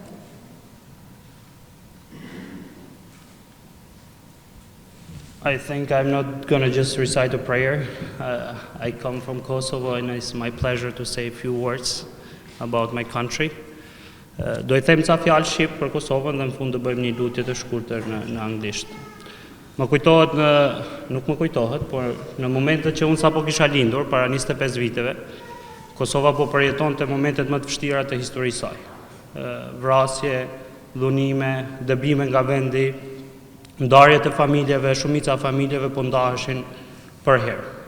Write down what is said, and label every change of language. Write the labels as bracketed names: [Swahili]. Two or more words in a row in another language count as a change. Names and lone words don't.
[English] I think I'm not going to just recite a prayer. I come from Kosovo and it's my pleasure to say a few words about my country. [Albanian] Do I them ca fjalë shqip për Kosovën dhe në fund do bëjmë një lutje të shkurtër në anglisht. Nuk më kujtohet, por në momentet që unë sapo kisha lindur para 25 viteve, Kosova po përjetonte momentet më të vështira të historisë saj. Vrasje, dhunime, dëbime nga vendi, ndarje të familjeve, shumica familjeve po ndaheshin për herë.